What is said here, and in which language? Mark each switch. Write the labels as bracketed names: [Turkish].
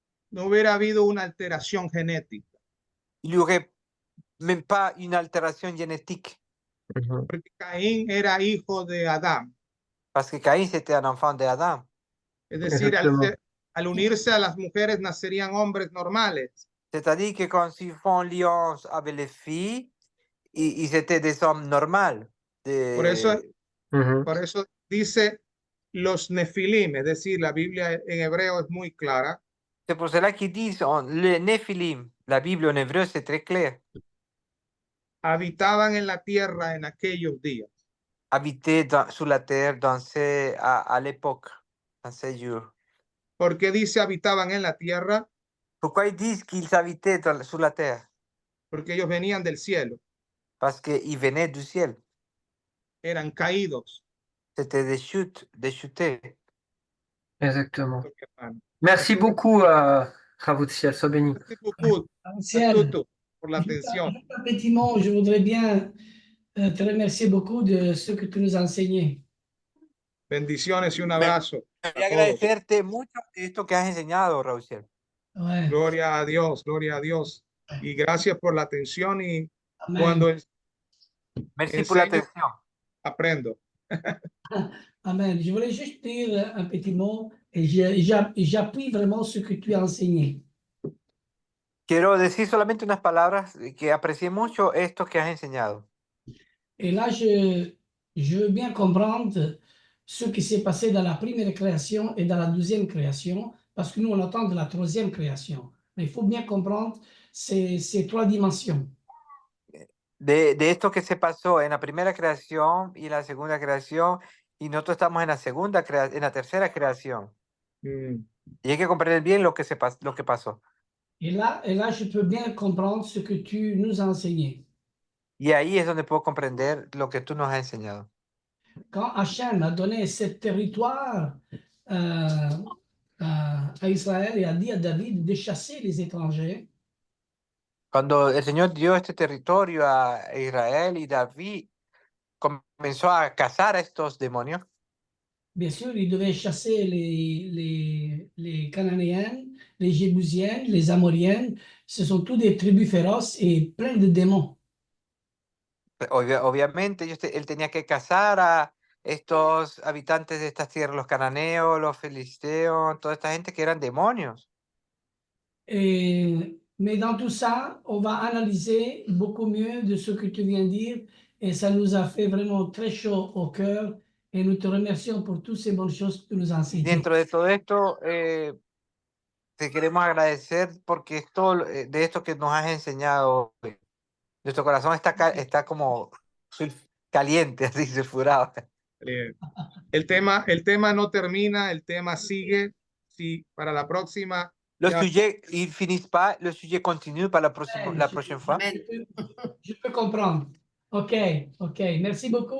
[Spanish] no hubiera habido una alteración genética, [French] il n'y aurait même pas une altération génétique. [Spanish] porque Caín era hijo de Adán. [French] Parce que Caïn, c'était un enfant d'Adam. [Spanish] Es decir, al unirse a las mujeres nacerían hombres normales. [French] C'est-à-dire que quand ils font alliance avec les filles, ils étaient des hommes normaux. [Spanish] Por eso dice los nefilim, es decir, la Biblia en hebreo es muy clara. [French] C'est pour cela qu'ils disent les Néphilim. La Bible en hébreu, c'est très clair. [Spanish] Habitaban en la tierra en aquellos días. [French] Habiter sur la terre à l'époque, dans ces jours. [Spanish] ¿Por qué dice habitaban en la tierra? [French] Pourquoi ils disent qu'ils habitaient sur la terre? [Spanish] Porque ellos venían del cielo. [French] Parce qu'ils venaient du ciel. [Spanish] Eran caídos. [French] C'était des chutes, des chutés. Exactement. Merci beaucoup, Ravoutsiel, sois béni. Merci beaucoup, Tutu, pour l'attention. Effectivement, je voudrais bien te remercier beaucoup de ce que tu nous as enseigné. [Spanish] Bendiciones y un abrazo. Quería agradecerte mucho esto que has enseñado, Raúl. Ouais. Gloria a Dios, gloria a Dios. Y gracias por la atención y Amen. cuando [French] Merci pour l'attention. [Spanish] aprendo. Amen. [French] Je voulais juste dire un petit mot et j'appuie vraiment ce que tu as enseigné. [Spanish] Quiero decir solamente unas palabras que aprecié mucho esto que has enseñado. [French] Et là, je veux bien comprendre ce qui s'est passé dans la première création et dans la deuxième création, parce que nous, on attend de la troisième création. Mais il faut bien comprendre ces trois dimensions. [Spanish] De esto que se pasó en la primera creación y la segunda creación, y nosotros estamos en la tercera creación. Y hay que comprender bien lo que pasó. [French] Et là, je peux bien comprendre ce que tu nous as enseigné. [Spanish] Y ahí es donde puedo comprender lo que tú nos has enseñado. [French] Quand Hachem a donné ce territoire à Israël et a dit à David de chasser les étrangers, [Spanish] Cuando el Señor dio este territorio a Israel y David comenzó a cazar a estos demonios, [French] bien sûr, il devait chasser les Cananéens, les Jébusiens, les Amoriens. Ce sont tous des tribus féroces et pleins de démons. [Spanish] obviamente él tenía que cazar a estos habitantes de estas tierras, los cananeos, los filisteos, toda esta gente que eran demonios. [French] Mais dans tout ça, on va analyser beaucoup mieux de ce que tu viens de dire et ça nous a fait vraiment très chaud au cœur et nous te remercions pour toutes ces bonnes choses que tu nous as enseignées. [Spanish] Dentro de todo esto, te queremos agradecer porque de esto que nos has enseñado hoy. Nuestro corazón está como caliente, así sulfurado. El tema no termina, el tema sigue. Sí, para la próxima [French] Le Yeah. sujet, ils finissent pas, le sujet continue par la prochaine fois. Je peux comprendre. OK, OK. Merci beaucoup.